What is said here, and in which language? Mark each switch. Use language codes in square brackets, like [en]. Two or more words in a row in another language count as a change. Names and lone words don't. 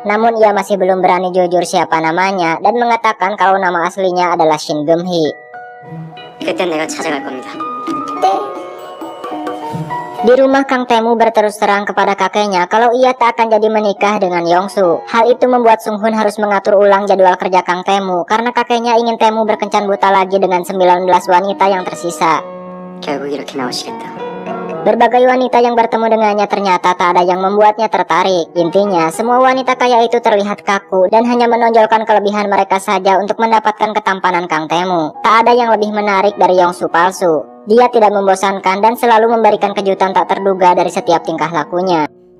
[id] Namun ia masih belum berani jujur siapa namanya dan mengatakan kalau nama aslinya adalah Shin Geum-hee. Di rumah Kang Taemu berterus terang kepada kakeknya kalau ia tak akan jadi menikah dengan Yongsu. Hal itu membuat Sung Hun harus mengatur ulang jadwal kerja Kang Taemu karena kakeknya ingin Taemu berkencan buta lagi dengan 19 wanita yang tersisa. [ko] 결국 이렇게 나오시겠다. [id] Berbagai wanita yang bertemu dengannya ternyata tak ada yang membuatnya tertarik. Intinya, semua wanita kaya itu terlihat kaku dan hanya menonjolkan kelebihan mereka saja untuk mendapatkan ketampanan Kang Taemu. Tak ada yang lebih menarik dari Yongsu palsu. Dia tidak membosankan dan selalu memberikan kejutan tak terduga dari setiap tingkah lakunya.